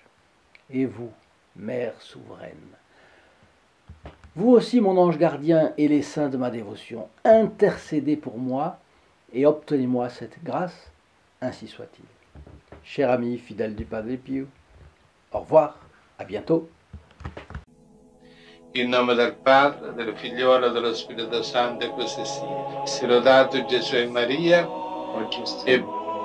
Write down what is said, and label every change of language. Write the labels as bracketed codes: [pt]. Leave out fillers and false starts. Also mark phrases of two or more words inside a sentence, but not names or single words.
[fr] Et vous, Mère souveraine, vous aussi, mon ange gardien et les saints de ma dévotion, intercédez pour moi et obtenez-moi cette grâce, ainsi soit-il. Cher ami fidèle du Padre Pio, au revoir, à bientôt. [it] In nome del Padre, del Figliolo e dello Spirito Santo, e così sia. Sia lodato Gesù e Maria, e